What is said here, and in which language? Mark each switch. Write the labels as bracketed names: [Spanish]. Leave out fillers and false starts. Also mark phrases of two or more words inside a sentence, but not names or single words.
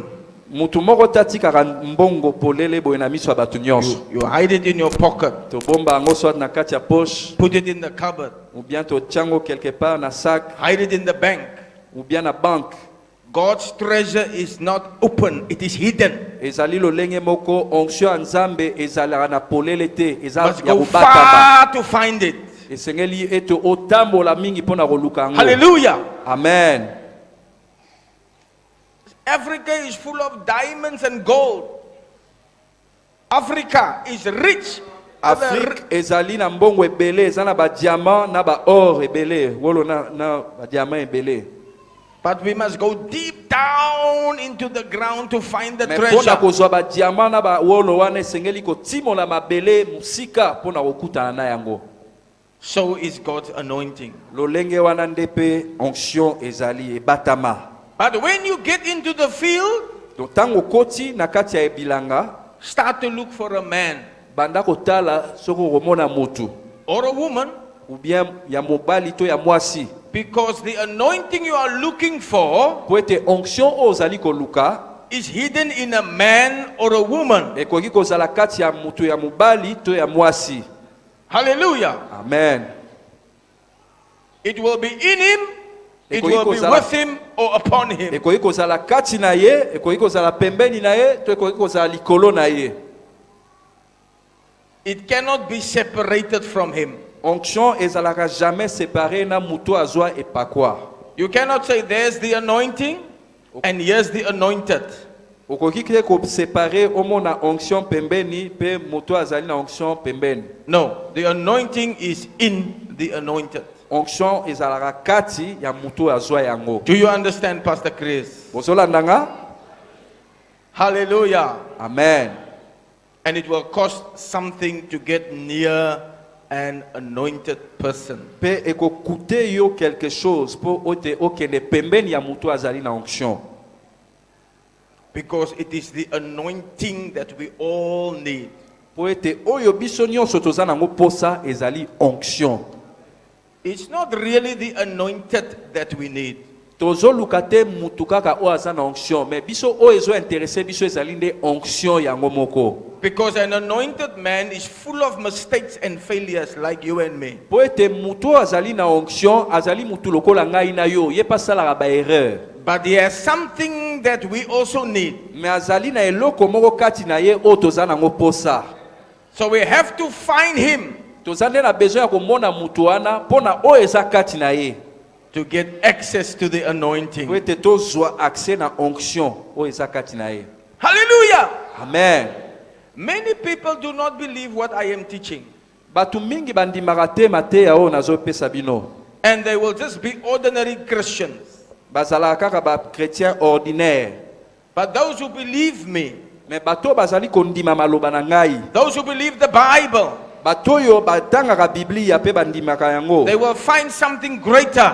[Lingala] Mutu moko tatikaka mbongo polele boye na miso ya bato nyonso. [English] You hide it in your pocket. [Lingala] Tobomba yango soit na kati ya poche, [English] Put it in the cupboard. [French] ou bien [Lingala] totiango [French] quelque part [Lingala] na sac, [English] Hide it in the bank. [French] ou bien [Lingala] na banque. [English] God's treasure is not open, it is hidden. [Lingala] Ezali lolenge moko onction ya nzambe ezalaka na polele te, [English] You [Lingala] eza [English] must [Lingala] ya [English] go [Lingala] kobatama. [English] far to find it. [Lingala] Esengeli ete otambola mingi mpona koluka yango. Hallelujah. Amen. [English] Africa is full of diamonds and gold. Africa is rich. [Lingala] Afrique ezali na mbongo ebele, eza na ba diamant na ba or ebele, wolo na ba diamant ebele. [English] But we must go deep down into the ground to find the [Lingala] Mais mpona [English] treasure. [Lingala] kozwa ba diamant na ba wolo wana esengeli kotimola mabele musika mpona kokutana na yango. [English] So is God's anointing. [Lingala] Lolenge wana nde pe onction ezali ebatama. [English] But when you get into the field, [Lingala] Donc tango koti na kati ya ebilanga, [English] start to look for a man [Lingala] banda kotala soko komona mutu [English] or a woman, [Lingala] ou bien ya mobali to ya mwasi, [English] because the anointing you are looking for [Lingala] po ete onction oyo ozali koluka [English] is hidden in a man or a woman. [Lingala] ekoki kozala kati ya mutu ya mobali to ya mwasi. Hallelujah. Amen. [English] It will be in him, it [Lingala] Ekoki [English] will be [Lingala] kozala- [English] with him or upon him. [Lingala] ekoki kozala kati na ye, ekoki kozala pembeni na ye, to ekoki kozala likolo na ye. [English] It cannot be separated from him. [Lingala] Onction ezalaka [French] jamais séparé [Lingala] na mutu azwa epakwa. [English] You cannot say there's the anointing and here's the anointed. [Lingala] Okoki ke ko séparer omona onction pembeni pe mutu azali na onction pembeni. [English] No, the anointing is in the anointed. [Lingala] Onction ezalaka kati ya mutu azwa yango. [English] Do you understand, Pastor Chris? [Lingala] Bozolanda nga? Hallelujah. Amen. [English] And it will cost something to get near an anointed person. [Lingala] Pe ekokute yo [French] quelque chose pour [Lingala] ote okende pembeni ya mutu azali na onction. [English] Because it is the anointing that we all need. [Lingala] Po ete oyo biso nyonso toza nango posa ezali onction. [English] It's not really the anointed that we need. [Lingala] Tozoluka te mutu kaka oyo aza na onction, mais biso oyo ezo intéressé biso ezali nde onction yango moko. [English] Because an anointed man is full of mistakes and failures like you and me. [Lingala] Po ete mutu azali na onction azali mutu lokola ngai na yo ye pasalaka ba erreur. [English] But there's something that we also need. [Lingala] Mais azali na eloko moko kati na ye oyo toza nango posa. [English] So we have to find him [Lingala] Toza nde na besoin ya komona mutu wana mpona oyo eza kati na ye. [English] to get access to the anointing. [Lingala] Po ete tozwa accès na onction oyo eza kati na ye. Hallelujah. Amen. [English] Many people do not believe what I am teaching. [Lingala] Batu mingi bandimaka te mateya oyo nazopesa bino. [English] And they will just be ordinary Christians. [Lingala] Bazalaka kaka ba [French] chrétien ordinaire. [English] But those who believe me, [Lingala] Mais bato bazali kondima maloba na ngai. [English] those who believe the Bible, [Lingala] Bato oyo batangaka Biblia pe bandimaka yango. [English] they will find something greater.